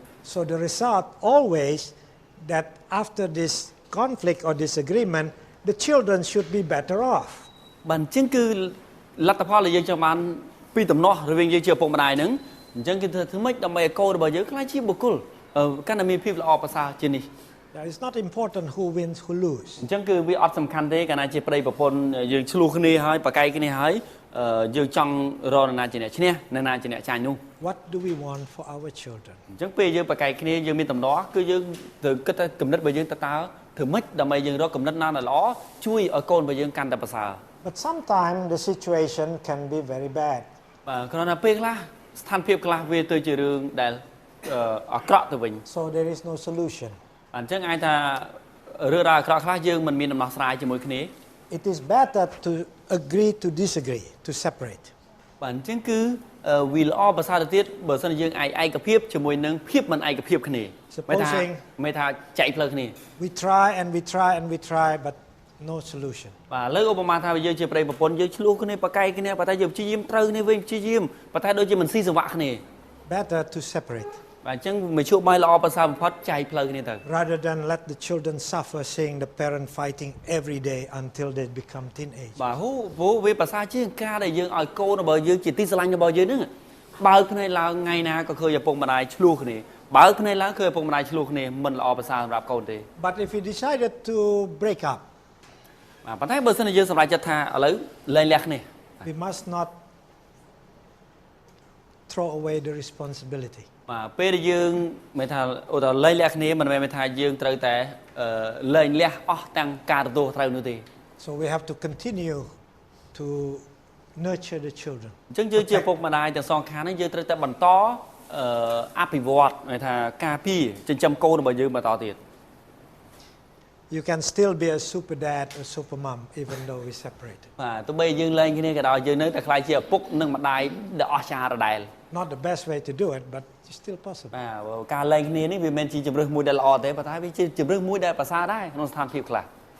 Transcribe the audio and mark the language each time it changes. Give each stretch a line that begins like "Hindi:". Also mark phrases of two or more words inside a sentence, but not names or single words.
English: So the result always that after this conflict or disagreement, the children should be better off.
Khmer: បាទអញ្ចឹងគឺលទ្ធផលដែលយើងចង់បានពីដំណោះរវាងយើងជាឪពុកម្ដាយហ្នឹងអញ្ចឹងគឺធ្វើម៉េចដើម្បីឲ្យកូនរបស់យើងក្លាយជាបុគ្គលកាន់តែមានភាពល្អប្រសើរជានេះ
English: It's not important who wins, who lose.
Khmer: អញ្ចឹងគឺវាអត់សំខាន់ទេកាលណាជាប្តីប្រពន្ធយើងឆ្លោះគ្នាហើយប្រកែកគ្នាហើយយើងចង់រកណាជាអ្នកឈ្នះណាជាអ្នកចាញ់នោះ
English: What do we want for our children?
Khmer: អញ្ចឹងពេលយើងប្រកែកគ្នាយើងមានដំណោះគឺយើងត្រូវគិតថាគំនិតរបស់យើងតើធ្វើម៉េចដើម្បីយើងរកគំនិតណាដែលល្អជួយឲ្យកូនរបស់យើងកាន់តែប្រសើរ
English: But sometimes the situation can be very bad.
Khmer: បាទគ្រាន់តែពេលខ្លះស្ថានភាពខ្លះវាទៅជារឿងដែលអាក្រក់ទៅវិញ
English: So there is no solution.
Khmer: អញ្ចឹងអាចថារឿងរ៉ាវអាក្រក់ខ្លះយើងមិនមានដំណោះស្រាយជាមួយគ្នា
English: It is better to agree to disagree, to separate.
Khmer: បាទអញ្ចឹងគឺវាល្អប្រសើរទៅទៀតបើសិនជាយើងឯកភាពជាមួយនឹងភាពមិនឯកភាពគ្នាមិនថាចែកផ្លូវគ្នា
English: We try and we try and we try but no solution.
Khmer: បាទលើឧបមាថាយើងជាប្តីប្រពន្ធយើងឆ្លោះគ្នាប្រកែកគ្នាប៉ុន្តែយើងព្យាយាមត្រូវគ្នាវិញព្យាយាមប៉ុន្តែដូចជាមិនស៊ីសង្វាក់គ្នា
English: Better to separate.
Khmer: បាទអញ្ចឹងមជ្ឈបាយល្អប្រសើរបំផុតចែកផ្លូវគ្នាទៅ
English: Rather than let the children suffer seeing the parent fighting every day until they become teenage.
Khmer: បាទព្រោះវាប្រសើរជាងការដែលយើងឲ្យកូនរបស់យើងជាទីស្រឡាញ់របស់យើងហ្នឹងបើកភ្នែកឡើងថ្ងៃណាក៏ឃើញឪពុកម្ដាយឆ្លោះគ្នាបើកភ្នែកឡើងឃើញឪពុកម្ដាយឆ្លោះគ្នាមិនល្អប្រសើរសម្រាប់កូនទេ
English: But if we decided to break up,
Khmer: បាទប៉ុន្តែបើសិនជាយើងសម្រេចចិត្តថាឥឡូវលែងលះគ្នា
English: we must not throw away the responsibility.
Khmer: បាទពេលដែលយើងមិនថាឧទាហរណ៍លែងលះគ្នាមិនមែនថាយើងត្រូវតែលែងលះអស់ទាំងការទទួលត្រូវនោះទេ
English: So we have to continue to nurture the children.
Khmer: អញ្ចឹងយើងជាឪពុកម្ដាយទាំងសងខាងនេះយើងត្រូវតែបន្តអភិវឌ្ឍន័យថាការពារចិញ្ចឹមកូនរបស់យើងបន្តទៀត
English: You can still be a super dad or super mom even though we separate.
Khmer: បាទទោះបីយើងលែងគ្នាក៏ដោយយើងនៅតែខ្លាចជាឪពុកនិងម្ដាយដែលអស្ចារ្យដដែល
English: Not the best way to do it, but it's still possible.
Khmer: បាទការលែងគ្នានេះវាមិនជាជំរើសមួយដែលល្អទេប៉ុន្តែវាជាជំរើសមួយដែលប្រសើរដែរក្នុងស្ថានភាពខ្លះ